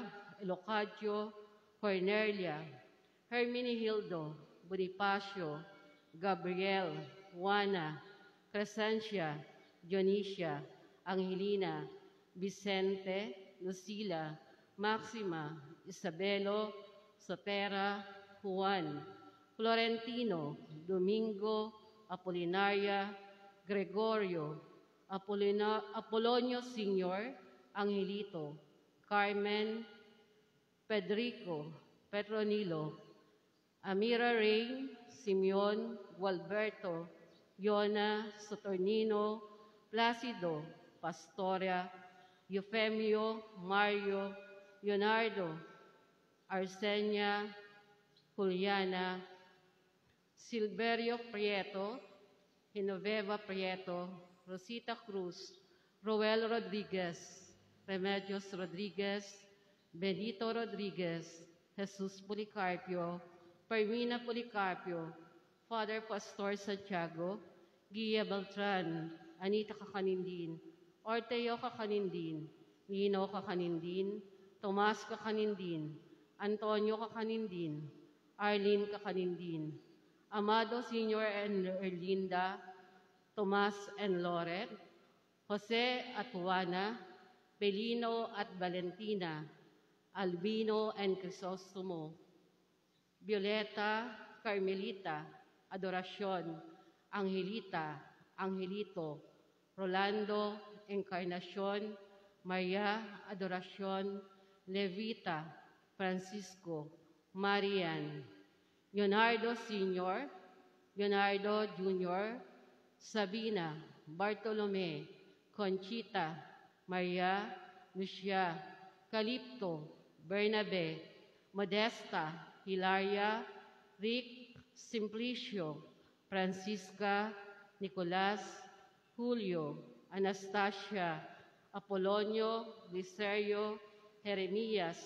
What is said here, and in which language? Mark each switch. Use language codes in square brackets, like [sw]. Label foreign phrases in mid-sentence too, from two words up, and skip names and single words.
[en] Elocadio, Cornelia, Hermenegildo, Bonifacio, Gabriel, Juana, Crescencia, Dionisia, Angelina, Vicente, Lucila, Maxima, Isabelo, Sotera, Juan, Florentino, Domingo, Apolinaria, Gregorio, Apolonio Sr., Angelito, Carmen, Pedrico, Petronilo, Amira Rain, Simeon, Gualberto, Yona, Saturnino, Placido, Pastoria, Eufemio, Mario, Leonardo, Arsenia, Juliana, Silverio Prieto, Genoveva Prieto, Rosita Cruz, Roel Rodriguez, Remedios Rodriguez, Benito Rodriguez, Jesus Policarpio, Permina Policarpio, Father Pastor Santiago, Gia Beltran, Anita Kakanindin, Orteo Kakanindin, Lino Kakanindin, Tomas Kakanindin, Antonio Kakanindin, Arlene Kakanindin, Amado Sr. and Erlinda, Tomas and Loret, Jose at Juana, Belino at Valentina, Albino and Crisostomo, Violeta, Carmelita, Adoracion, Angelita, Angelito, Rolando, Encarnacion, Maria, Adoracion, Levita, Francisco, Marian, Leonardo Sr., Leonardo Jr., Sabina, Bartolome, Conchita, Maria, Lucia, Calipto, Bernabe, Modesta, Hilaria, Rick, Simplicio, Francisca, Nicolas, Julio, Anastasia, Apolonio, Licerio, Jeremias,